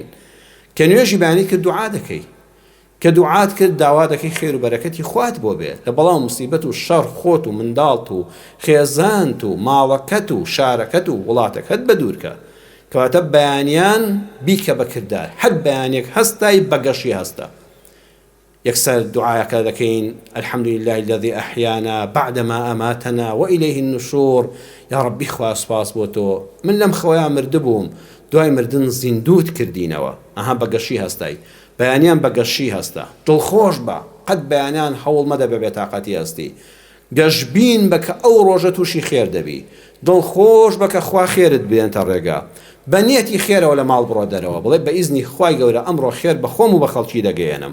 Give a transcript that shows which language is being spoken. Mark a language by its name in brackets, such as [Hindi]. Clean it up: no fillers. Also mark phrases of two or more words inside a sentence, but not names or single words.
[Central Kurdish] کە نوێژی بەیانی کرد دوعا دەکەی، کە دوعات کرد داوا دەکەی خێر و بەرەکەتی خوات بۆ بێ لە بەڵاو موسیبەت و شەڕ خۆت و منداڵت و خێزانت و ماڵەکەت و شارەکەت و وڵاتەکەت بەدوورکە. کەواتە بەیانیان بیکە بەکردار، هەر بەیانێک هەستای بەگەشی هەستە. یەکسەر دوعایەکە دەکەین [Arabic] الحەمدولله الذي أحيانا بعدما أماتنا وإليه النشور. [Central Kurdish] یا ڕەبی خوا سوپاس بۆ تۆ، من لەم خەوەیان مردبووم، دوای مردن زیندوت کردینەوە. ئەها بەگەشی هەستای، بەیانیان بەگەشی هەستە. دڵخۆش بە، قەت بەیانیان هەوڵ مەدە بە بێتاقەتی هەستی. گەشبین بە کە ئەو ڕۆژە تووشی خێر دەبی، دڵخۆش بە کە خوا خێرت بێنتە ڕێگا، بە نیەتی خێرەوە لە ماڵ بڕۆ دەرەوە، بڵێ بە ئیزنی خوای گەورە ئەمڕۆ خێر بە خۆم و بە خەڵکی دەگەێنم.